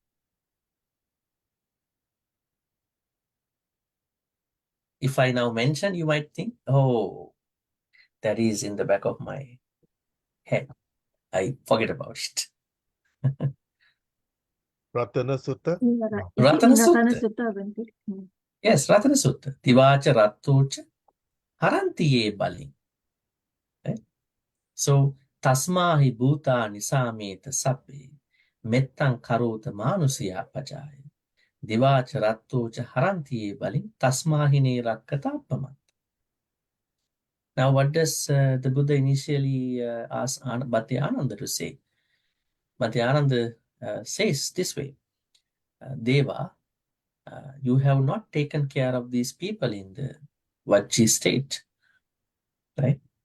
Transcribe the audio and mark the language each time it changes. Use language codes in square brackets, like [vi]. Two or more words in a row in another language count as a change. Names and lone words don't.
[en] If I now mention, you might think, oh, that is in the back of my head. I forget about it. Ratana Sutta? No. Is it Ratana in Ratana Sutta. Sutta, Bhante? Yes, Ratana Sutta. [pi] Tivacha rattocha harantiye bali. [en] Right? [pi] So, tasmahi bhuta nisameta sappe mettan karota manusiya pajaya. Divacha rattocha harantiye bali tasmahine rakkatapamat. [en] Now, what does the Buddha initially ask Bhante Ananda to say? Bhante Ananda says this way, Deva, you have not taken care of these people in the Vajji state, right?